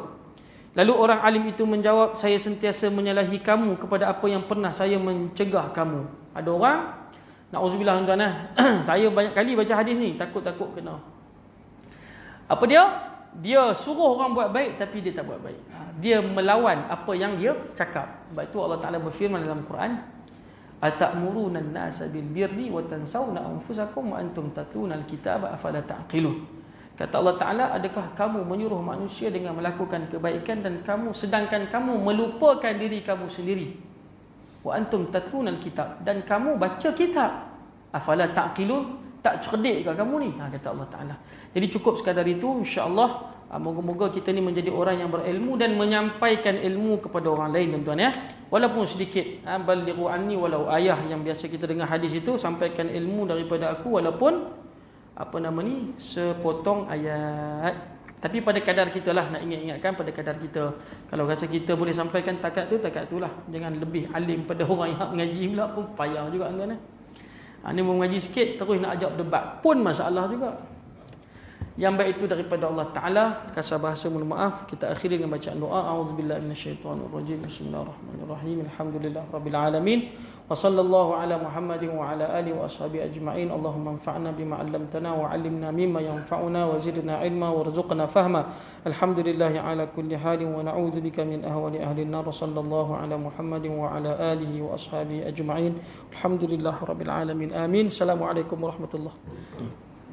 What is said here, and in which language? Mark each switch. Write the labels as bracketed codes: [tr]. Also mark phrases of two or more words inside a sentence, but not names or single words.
[ms] Lalu orang alim itu menjawab, saya sentiasa menyalahi kamu kepada apa yang pernah saya mencegah kamu. Ada orang, na'udzubillah tuan-tuan, saya banyak kali baca hadis ni, takut-takut kena. Apa dia? Dia suruh orang buat baik tapi dia tak buat baik. Dia melawan apa yang dia cakap. Sebab itu Allah Ta'ala berfirman dalam Quran, [ar] أتأمرون الناس بالبر وتنسون أنفسكم وأنتم تتلون الكتاب أفلا تعقلون. [ms] Kata Allah Ta'ala, adakah kamu menyuruh manusia dengan melakukan kebaikan dan sedangkan kamu melupakan diri kamu sendiri. [ar] وأنتم تتلون الكتاب, [ms] dan kamu baca kitab. [ar] أفلا تعقلون, [ms] tak cerdik ke kamu ni? Kata Allah Ta'ala. Jadi cukup sekadar itu, [ar] إن شاء الله. [ms] Moga-moga kita ni menjadi orang yang berilmu dan menyampaikan ilmu kepada orang lain, tuan-tuan ya. Walaupun sedikit, [ar] بلغوا عني ولو آية, [ms] yang biasa kita dengar hadis itu, sampaikan ilmu daripada aku walaupun sepotong ayat. Tapi pada kadar kita lah, nak ingat-ingatkan pada kadar kita. Kalau rasa kita boleh sampaikan takat tu lah. Jangan lebih alim pada orang yang mengaji pula pun payah juga tuan-tuan. Ni mengaji sikit terus nak ajak berdebat pun masalah juga. Yang baik itu daripada Allah Ta'ala. Kasar bahasa, mohon maaf. Kita akhiri dengan bacaan doa. [ar] أعوذ بالله من الشيطان الرجيم. بسم الله الرحمن الرحيم. الحمد لله رب العالمين. وصلى الله على محمد وعلى آله وأصحابه أجمعين. اللهم انفعنا بما علمتنا وعلمنا مما ينفعنا وزدنا علما وارزقنا فهما. الحمد لله على كل حال ونعوذ بك من أحوال أهل النار. صلى الله على محمد وعلى آله وأصحابه أجمعين. الحمد لله رب العالمين. Amin. السلام عليكم ورحمة الله وبركاته.